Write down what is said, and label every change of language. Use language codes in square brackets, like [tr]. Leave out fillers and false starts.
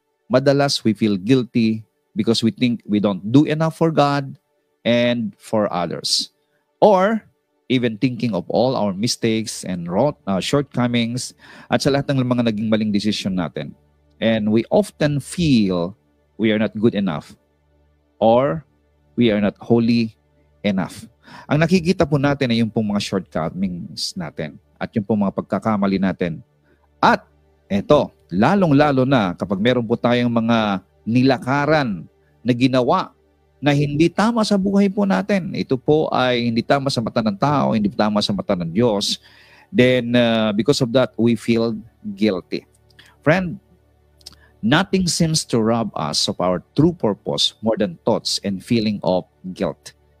[en] Madalas we feel guilty because we think we don't do enough for God and for others. Or even thinking of all our mistakes and shortcomings [tl] at sa lahat ng mga naging maling decision natin. [en] And we often feel we are not good enough or we are not holy enough. [tl] Ang nakikita po natin ay yung pong mga shortcomings natin at yung pong mga pagkakamali natin. At eto, lalong-lalo na kapag meron po tayong mga nilakaran na ginawa na hindi tama sa buhay po natin. Ito po ay hindi tama sa mata ng tao, hindi tama sa mata ng Diyos. [en] Then, because of that, we feel guilty. Friend, nothing seems to rob us of our true purpose more than thoughts and feeling of guilt.